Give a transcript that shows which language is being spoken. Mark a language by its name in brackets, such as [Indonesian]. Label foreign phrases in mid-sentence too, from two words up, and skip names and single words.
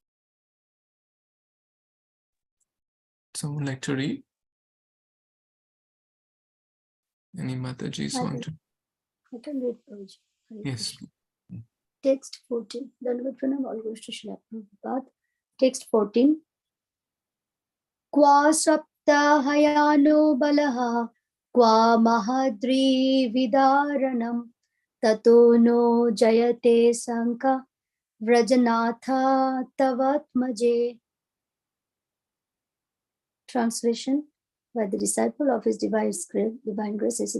[English] Someone like to read? Any Matajis want to? I can read, Prabhuji. Yes. Text 14. [Sanskrit] दण्डवत् प्रणाम, [English] all goes to Srila Prabhupada. Text 14. [Sanskrit] क्व सप्तहायनो बालः, क्व महाद्रि विदारणम्, ततो नो जायते शङ्का, व्रजनाथ तवात्मजे. [English] Translation by the disciple of His Divine Grace, A.C.